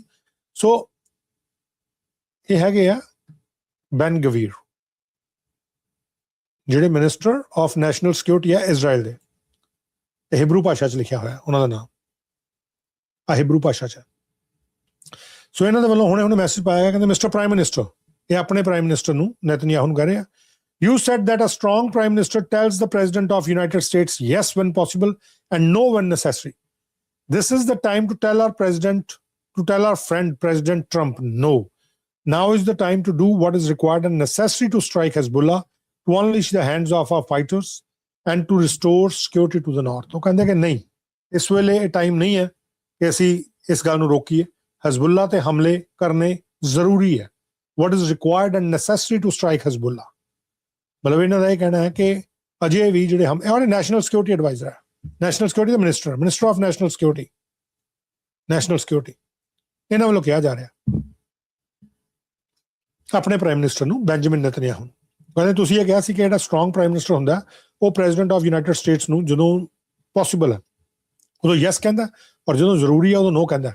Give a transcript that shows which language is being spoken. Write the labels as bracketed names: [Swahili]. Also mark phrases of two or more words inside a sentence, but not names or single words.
[Punjabi] ਸੋ ਇਹ ਹੈਗੇ ਆ ਬੈਨ ਗਵੀਰ, ਜਿਹੜੇ [English] minister of national security [Punjabi] ਹੈ ਇਜ਼ਰਾਈਲ ਦੇ। ਹਿਬਰੂ ਭਾਸ਼ਾ 'ਚ ਲਿਖਿਆ ਹੋਇਆ ਉਹਨਾਂ ਦਾ ਨਾਮ, ਹਿਬਰੂ ਭਾਸ਼ਾ 'ਚ। ਸੋ ਇਹਨਾਂ ਦੇ ਵੱਲੋਂ ਹੁਣੇ ਮੈਸੇਜ ਪਾਇਆ ਗਿਆ, ਕਹਿੰਦੇ [English] Mister Prime Minister, [Punjabi] ਇਹ ਆਪਣੇ [English] prime minister [Punjabi] ਨੂੰ ਨੇਤਨਯਾਹੂ ਨੂੰ ਕਹਿ ਰਹੇ ਆ, [English] you said that a strong prime minister tells the president of United States yes when possible and no when necessary. This is the time to tell our president, to tell our friend President Trump no. Now is the time to do what is required and necessary to strike Hezbollah, to unleash the hands of our fighters and to restore security to the north. [Punjabi] ਉਹ ਕਹਿੰਦੇ ਕਿ ਨਹੀਂ, ਇਸ ਵੇਲੇ ਇਹ ਟਾਈਮ ਨਹੀਂ ਹੈ ਕਿ ਅਸੀਂ ਇਸ ਗੱਲ ਨੂੰ ਰੋਕੀਏ। ਹਜ਼ਬੁੱਲਾ ਤੇ ਹਮਲੇ ਕਰਨੇ ਜ਼ਰੂਰੀ ਹੈ। [English] What is required and necessary to strike Hezbollah. [Punjabi] ਮਤਲਬ ਇਹਨਾਂ ਦਾ ਇਹ ਕਹਿਣਾ ਹੈ ਕਿ ਅਜੇ ਵੀ ਜਿਹੜੇ ਔਰ [English] national security adviser [Punjabi] ਹੈ, [English] national security [Punjabi] ਦਾ [English] minister of national security, [Punjabi] ਇਹਨਾਂ ਵੱਲੋਂ ਕਿਹਾ ਜਾ ਰਿਹਾ ਆਪਣੇ [English] prime minister [Punjabi] ਨੂੰ, ਬੈਂਜਾਮਿਨ ਨੇਤਨਯਾਹੂ ਨੂੰ, ਕਹਿੰਦੇ ਤੁਸੀਂ ਇਹ ਕਿਹਾ ਸੀ ਕਿ ਜਿਹੜਾ [English] strong prime minister [Punjabi] ਹੁੰਦਾ ਉਹ [English] president of United States [Punjabi] ਨੂੰ ਜਦੋਂ ਪੋਸੀਬਲ ਹੈ ਉਦੋਂ ਯੈਸ ਕਹਿੰਦਾ, ਔਰ ਜਦੋਂ ਜ਼ਰੂਰੀ ਹੈ ਉਦੋਂ ਨੋ ਕਹਿੰਦਾ।